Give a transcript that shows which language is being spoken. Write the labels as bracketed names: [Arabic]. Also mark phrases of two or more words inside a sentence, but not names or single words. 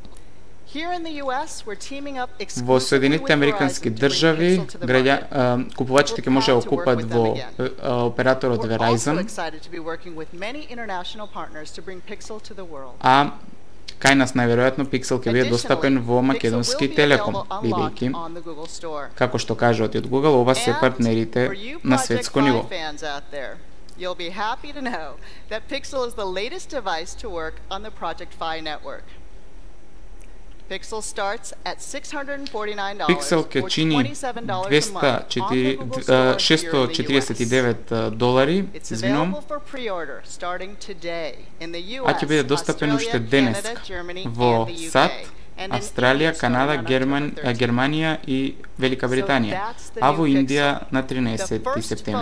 [Macedonian] Во Соединетите Американски држави, купувачите ќе може да купат во операторот Verizon, а кај нас најверојатно Pixel ќе биде достапен во Македонски Телеком, бидејќи, како што кажат од Google, ова се партнерите на светско ниво. [English] You'll be happy to know that Pixel is the latest device to work on the Project Fi network. Pixel starts at $649 [Macedonian] Pixel ќе чини $649, извинувам, а ќе биде достапен уште денес во САД, Австралија, Канада, Германија и Велика Британија, а во Индија на 13 септември.